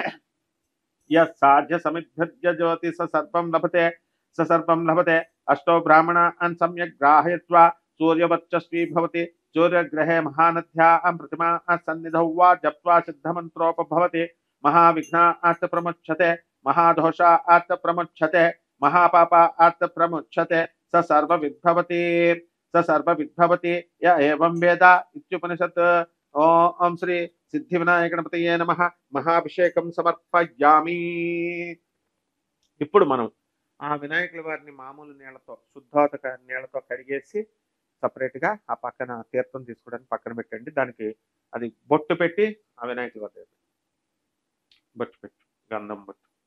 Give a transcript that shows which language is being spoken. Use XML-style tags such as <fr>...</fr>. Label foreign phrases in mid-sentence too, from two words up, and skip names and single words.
<sa>यज्ञसमिद्भ्यज्योति स सर्पं लभते अष्टौ ब्राह्मणान् सम्यक् ग्राहयित्वा सूर्यवर्चस्वी भवति सूर्यग्रहे महानद्यां प्रतिमा सन्निधौ वा जप्त्वा सिद्धमन्त्रोपभवति महाविघ्नात् प्रमुच्यते महादोषात् प्रमुच्यते महापापात् प्रमुच्यते स सर्वविद्भवति य एवं वेद इत्युपनिषत् ओम श्री सिद्धिविनायक गणपतये नमः మహాభిషేకం సమర్పయామి</sa> <te>ఇప్పుడు మనం ఆ వినాయకుల వారిని మామూలు నీళ్లతో శుద్ధోదక నీళ్లతో కడిగేసి సెపరేట్ గా ఆ పక్కన తీర్థం తీసుకోవడానికి పక్కన పెట్టండి దానికి అది బొట్టు పెట్టి ఆ వినాయకుల వారి బొట్టు పెట్టు గంధం బొట్టు</te>